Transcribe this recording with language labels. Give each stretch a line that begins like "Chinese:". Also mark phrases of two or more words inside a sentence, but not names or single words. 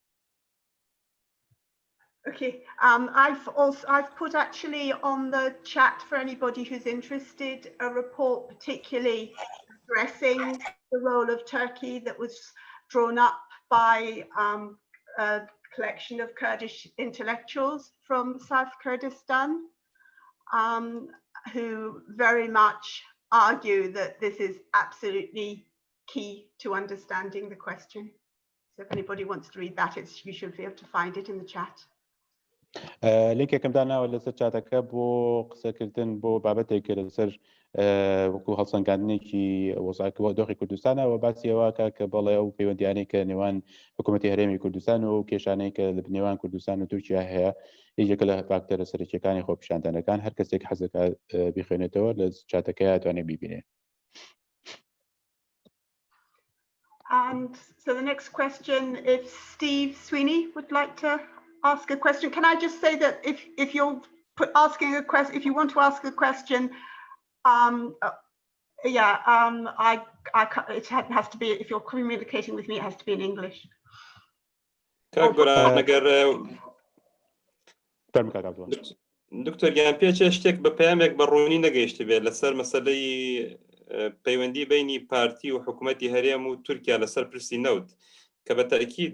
English: Okay, I've put actually on the chat for anybody who's interested a report particularly addressing the role of Turkey that was drawn up by a collection of Kurdish intellectuals from South Kurdistan who very much argue that this is absolutely key to understanding the question. So if anybody wants to read that, you should be able to find it in the chat.
Central Kurdish: لینکێکم داناوە لەسەر چاتەکە بۆ قسەکردن بۆ بابەتێک لەسەر وەکو هەڵسەنگاندنێکی دۆخی کوردستانەوە باسیەوەکە کە بەڵێ ئەو پەیوەندیانەی کە نێوان حکوومەتی هەرێمی کوردستان و کێشانەی کە لە نێوان کوردستان و تورکیا هەیە یەکێکە لە فاکتۆرە سەرەکیەکانی خۆپیشاندانەکان هەر کەسێک حەزەکە بخوێنێتەوە لە چاتەکە دەتوانێت بیبینێت.
English: And so the next question, if Steve Sweeney would like to ask a question, can I just say that if you're asking a question, if you want to ask a question, it has to be, if you're communicating with me, it has to be in English.
Central Kurdish: دکتۆر گیان پێچێ شتێک بە پەیامێک بەڕوونی نەگەیشتی بێت لەسەر مەسەلەی پەیوەندی بینی پارتی و حکوومەتی هەرێم و تورکیا لەسەر پرسی نەوت کە بە تەئکید